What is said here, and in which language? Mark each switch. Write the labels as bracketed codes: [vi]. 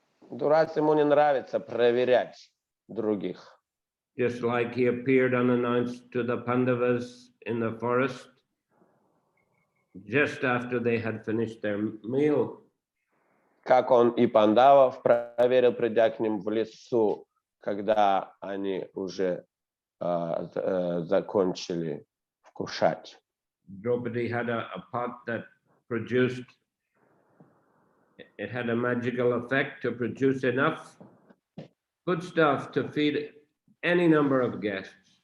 [ru] Дурацам ему не нравится проверять других. [en] just like he appeared unannounced to the Pandavas in the forest just after they had finished their meal. [ru] Как он и пандавов проверил, придя к ним в лесу, когда они уже закончили вкушать. [en] Draupadi had a pot that produced, it had a magical effect to produce enough foodstuff to feed any number of guests.